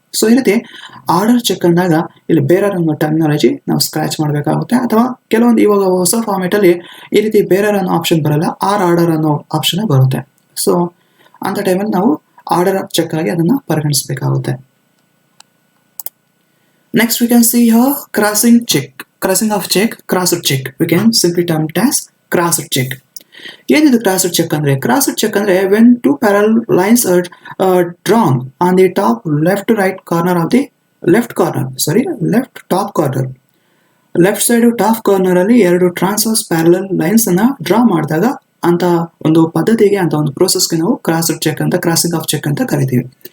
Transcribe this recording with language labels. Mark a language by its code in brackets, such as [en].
[kn] So ಈ ರೀತಿ order check ಅಂದಾಗ ಇಲ್ಲಿ ಬೇರರ್ ಅನ್ನೋ ಟರ್ಮಿನಾಲಜಿ ನಾವು ಸ್ಕ್ರಾಚ್ ಮಾಡಬೇಕಾಗುತ್ತೆ, ಅಥವಾ ಕೆಲವೊಂದು ಇವಾಗ ಹೊಸ ಫಾರ್ಮೆಟಲ್ಲಿ ಈ ರೀತಿ ಬೇರರ್ ಅನ್ನೋ ಆಪ್ಷನ್ ಬರಲ್ಲ, ಆರ್ಡರ್ ಅನ್ನೋ ಆಪ್ಷನ್ ಬರುತ್ತೆ. ಸೊ ಅಂತ ಟೈಮಲ್ಲಿ ನಾವು ಆರ್ಡರ್ ಚೆಕ್ ಆಗಿ ಅದನ್ನು ಪರಿಗಣಿಸಬೇಕಾಗುತ್ತೆ. [en] Next we can see here crossing check, crossing of check, crossed check. We can simply term it as crossed check. [kn] ಏನಿದು crossed check ಅಂದ್ರೆ? [en] crossed check [kn] ಅಂದ್ರೆ [en] when two parallel lines are drawn on the top left right corner of the left top corner. [kn] Left side top corner ಅಲ್ಲಿ ಎರಡು transverse parallel lines ಅನ್ನ draw ಮಾಡಿದಾಗ ಅಂತ ಒಂದು ಪದ್ಧತಿಗೆ, ಅಂತ ಒಂದು ಪ್ರೋಸೆಸ್ಗೆ ನಾವು ಕ್ರಾಸ್ಡ್ ಚೆಕ್ ಅಂತ, ಕ್ರಾಸಿಂಗ್ ಆಫ್ ಚೆಕ್ ಅಂತ ಕರಿತೀವಿ.